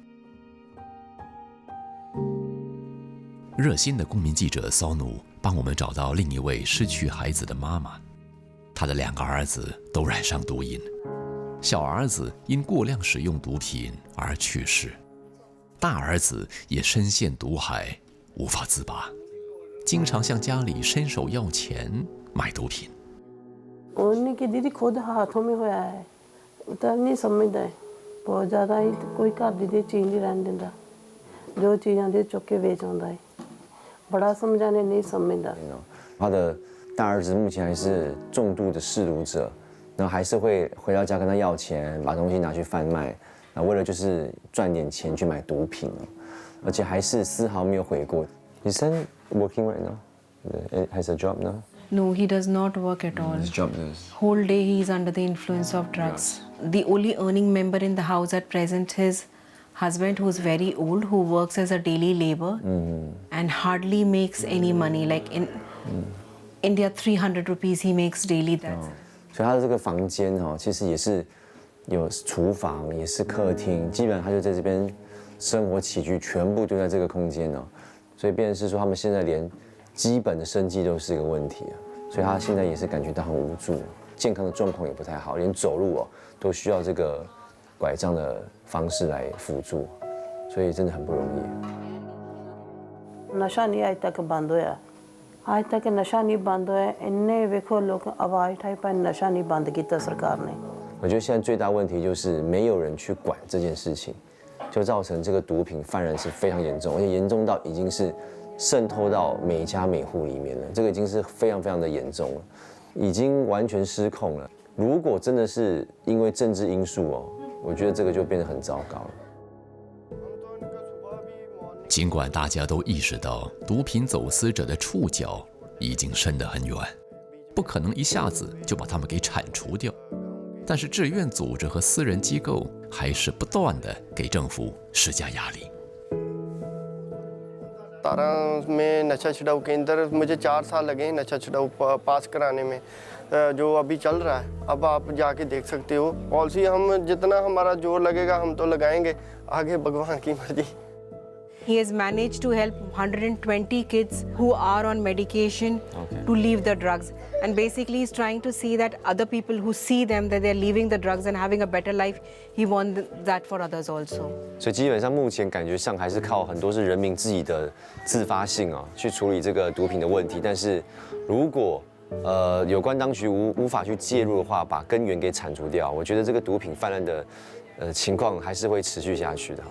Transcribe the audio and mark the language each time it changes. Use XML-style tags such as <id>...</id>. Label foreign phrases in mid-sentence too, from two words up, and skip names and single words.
<zh>热心的公民记者骚努帮我们找到另一位失去孩子的妈妈，她的2个儿子都染上毒瘾，小儿子因过量使用毒品而去世，大儿子也深陷毒海无法自拔，经常向家里伸手要钱买毒品。</zh> <pa>ਉਨ੍ਹਾਂ ਦੀ ਦੀਦੀ ਖੁਦ ਹੱਥਾਂ ਵਿੱਚ ਹੋਇਆ ਹੈ, ਉਤਰ ਨਹੀਂ ਸਮਝਦਾ ਹੈ, ਬਹੁਤ ਜ਼ਿਆਦਾ ਹੀ ਕੋਈ ਘਰ ਦੀ ਚੀਜ਼ ਨਹੀਂ ਰਹਿਣ ਦਿੰਦਾ, ਜੋ ਚੀਜ਼ ਆਂਦੀ ਚੁੱਕ ਕੇ ਵੇਚ ਆਂਦਾ ਹੈ, ਬੜਾ ਸਮਝਾਉਣ ਨਹੀਂ ਸਮਝਦਾ.</pa> <zh>他的大儿子目前还是重度的嗜毒者，然后还是会回到家跟他要钱，把东西拿去贩卖，然后为了就是赚点钱去买毒品，而且还是丝毫没有悔过。</zh> <en>Is son working right now? Has a job now? No, he does not work at all. His job is. Whole day he is under the influence of drugs. The only earning member in the house at present is husband, who is very old, who works as a daily labor and hardly makes any money. Like in India, 300 rupees he makes daily. That's</en> <zh>所以他的这个房间其实也是有厨房，也是客厅，基本上他就在这边生活起居全部都在这个空间所以变成是说他们现在连基本的生计都是一个问题所以他现在也是感觉到很无助，健康的状况也不太好，连走路都需要这个拐杖的方式来辅助，所以真的很不容易。</zh> <pa>ਨਸ਼ਾ ਨਹੀਂ ਅੱਜ ਤੱਕ ਬੰਦ ਹੋਇਆ, ਅੱਜ ਤੱਕ ਨਸ਼ਾ ਨਹੀਂ ਬੰਦ ਹੋਇਆ, ਇਨ੍ਹੇਂ ਵੇਖੋ ਲੋਕ ਆਵਾਜ਼ ਉਠਾਈ ਪਰ ਨਸ਼ਾ ਨਹੀਂ ਬੰਦ ਕੀਤਾ ਸਰਕਾਰ ਨੇ।</pa> <zh>我觉得现在最大问题就是没有人去管这件事情，就造成这个毒品泛滥是非常严重，而且严重到已经是渗透到每家每户里面了，这个已经是非常非常的严重了，已经完全失控了。如果真的是因为政治因素我觉得这个就变得很糟糕了。尽管大家都意识到毒品走私者的触角已经伸得很远，不可能一下子就把他们给铲除掉，但是志愿组织和私人机构还是不断地给政府施加压力。</zh> <hi>17 में नशा छुड़ाऊ केंद्र मुझे 4 साल लगे हैं नशा छुड़ाऊ पास कराने में, जो अभी चल रहा है। अब आप जाके देख सकते हो पॉलिसी, हम जितना हमारा जोर लगेगा हम तो लगाएंगे, आगे भगवान की मर्जी।</hi> <en>He has managed to help 120 kids who are on medication to leave the drugs, and basically he's trying to see that other people who see them that they're leaving the drugs and having a better life, he wants that for others also.</en> <zh>所以基本上目前感觉上还是靠很多是人民自己的自发性去处理这个毒品的问题，但是如果有关当局无法去介入的话，把根源给铲除掉，我觉得这个毒品泛滥的情况还是会持续下去的。</zh>